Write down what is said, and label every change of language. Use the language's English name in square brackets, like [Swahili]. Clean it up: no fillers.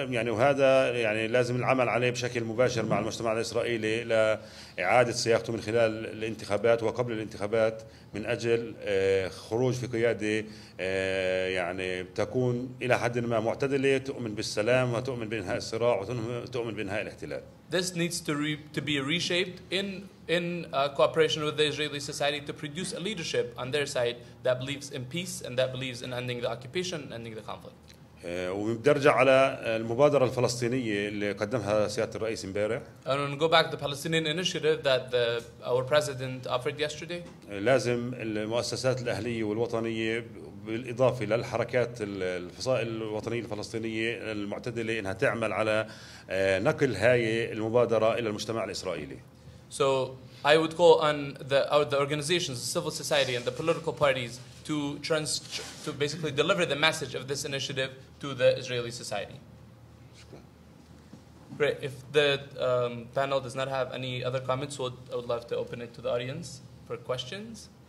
[Arabic] وهذا يعني لازم العمل عليه بشكل مباشر مع المجتمع الإسرائيلي لإعادة صياغته من خلال الانتخابات وقبل الانتخابات، من أجل خروج في قيادة يعني تكون إلى حد ما معتدلة، تؤمن بالسلام وتؤمن بإنهاء الصراع وتؤمن بإنهاء الاحتلال. [English] This needs to be reshaped in cooperation with the Israeli society to produce a leadership on their side that believes in peace and that believes in ending the occupation and ending the conflict. [Arabic] وبنرجع على المبادرة الفلسطينية اللي قدمها سيادة الرئيس امبارح. [English] I want to go back to the Palestinian initiative that our president offered yesterday. [Arabic] لازم المؤسسات الأهلية والوطنية بالإضافة للحركات الفصائل الوطنية الفلسطينية المعتدلة إنها تعمل على نقل هاي المبادرة إلى المجتمع الإسرائيلي. [English] So I would call on the organizations, the civil society, and the political parties to basically deliver the message of this initiative to the Israeli society. Great. If the panel does not have any other comments, I would love to open it to the audience for questions.